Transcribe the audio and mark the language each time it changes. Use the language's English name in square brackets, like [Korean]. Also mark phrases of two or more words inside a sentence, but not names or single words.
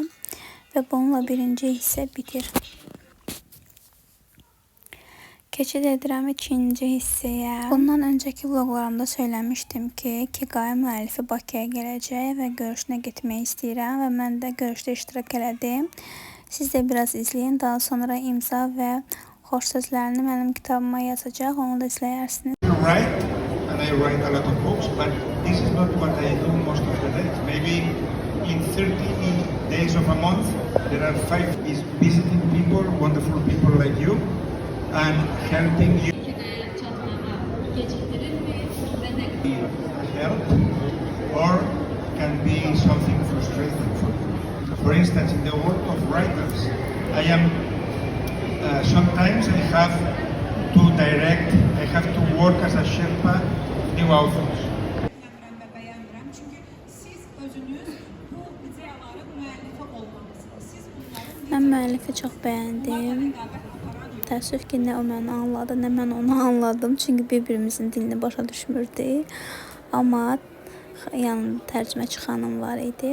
[Azerbaijani] Və bununla birinci hissə bitir. Keçid edirəm ikinci hissəyə. Bundan öncəki vloqlarımda söyləmişdim ki, Kigai müəllifi Bakıya gələcək və görüşünə getmək istəyirəm və mən də görüşdə iştirak elədim. Siz də biraz izləyin, daha sonra imza və xoş sözlərini mənim kitabıma yazacaq, onu da izləyərsiniz. [English] And I write a lot of books, but this is not what I do most of the days. Maybe in 30 days of a month, there are 5 is visiting people, wonderful people like you, and helping you help, or can be something frustrating for you. For instance, in the world of writers, I am sometimes I have to direct, I have to work as a Sherpa new authors. [Azerbaijani] Mən müəllifi çox bəyəndim. Təəssüf ki, nə o məni anladı, nə mən onu anladım. Çünki bir-birimizin dilini başa düşmürdük. Amma yanında tərcüməçi xanım var idi.